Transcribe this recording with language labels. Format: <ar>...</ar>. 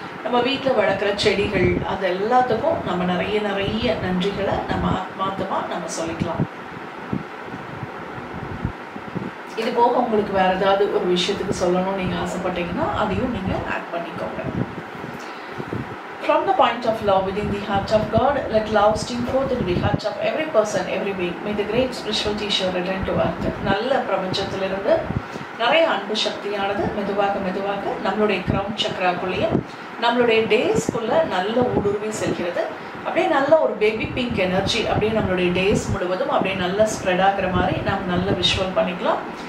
<ta>நம்ம வீட்டில் வளர்க்குற செடிகள், அது எல்லாத்துக்கும் நம்ம நிறைய நன்றிகளை நம்ம ஆத்மார்த்தமாக நம்ம சொல்லிக்கலாம். இது போக உங்களுக்கு வேறு ஏதாவது ஒரு விஷயத்துக்கு சொல்லணும்னு நீங்கள் ஆசைப்பட்டீங்கன்னா அதையும் நீங்கள் ஆட் பண்ணிக்கோங்க.</ta> <en>From the point of love within the heart of God, let love stream forth into the heart of every person, every being. May the great spiritual teacher return to earth.</en> <ta>நல்ல பிரபஞ்சத்திலிருந்து நிறைய அன்பு சக்தியானது மெதுவாக நம்மளுடைய crown சக்கராக்குள்ளேயும் நம்மளுடைய டேஸ்க்குள்ள நல்ல ஊடுருவி செல்கிறது. அப்படியே நல்ல ஒரு பேபி பிங்க் எனர்ஜி அப்படியே நம்மளுடைய டேஸ் முழுவதும் அப்படியே நல்லா ஸ்ப்ரெட் ஆகிற மாதிரி நம்ம நல்ல விஷுவல் பண்ணிக்கலாம்.</ta>